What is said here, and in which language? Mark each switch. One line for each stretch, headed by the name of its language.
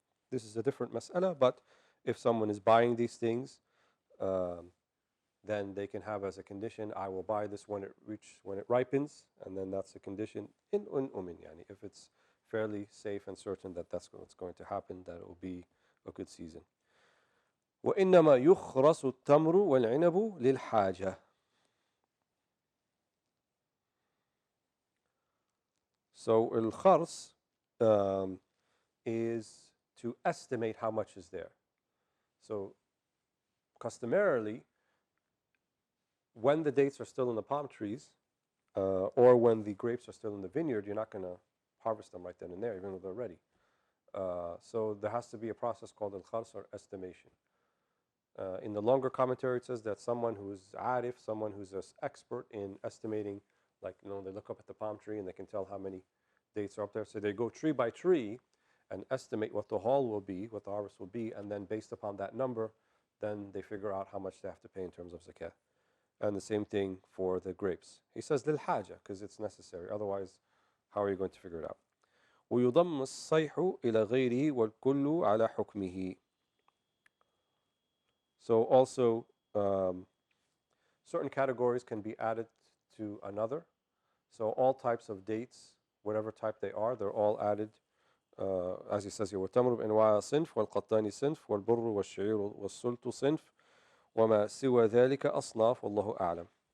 English: This is a different mas'ala, but if someone is buying these things, then they can have as a condition, I will buy this when it ripens, and then that's a condition in umin, yani if it's fairly safe and certain that that's what's going to happen, that it will be a good season.
Arabic: وإنما يخرس التمر والعنب للحاجة.
English: So al-khars is to estimate how much is there. So customarily, when the dates are still in the palm trees, or when the grapes are still in the vineyard, you're not going to harvest them right then and there, even though they're ready. So there has to be a process called al-khars, or estimation. In the longer commentary, it says that someone who's arif, someone who's an expert in estimating, like, they look up at the palm tree and they can tell how many dates are up there. So they go tree by tree and estimate what the haul will be, what the harvest will be, and then based upon that number, then they figure out how much they have to pay in terms of zakah. And the same thing for the grapes. He says lil haja, because it's necessary. Otherwise, how are you going to figure it out?
Arabic: ويضم الصيح إلى غيره والكل على حكمه.
English: So also, certain categories can be added to another. So all types of dates, whatever type they are, they're all added. As he says here,
Arabic: وَالتَّمْرُ بِأَنْوَاعِ صِنْفٍ وَالْقَطَّانِ صِنْفٍ وَالْبُرُّ وَالشَّعِيرُ وَالسُّلْتُ صِنْفٍ وَمَا سِوَى ذَلِكَ أَصْنَافٌ وَاللَّهُ أَعْلَمُ.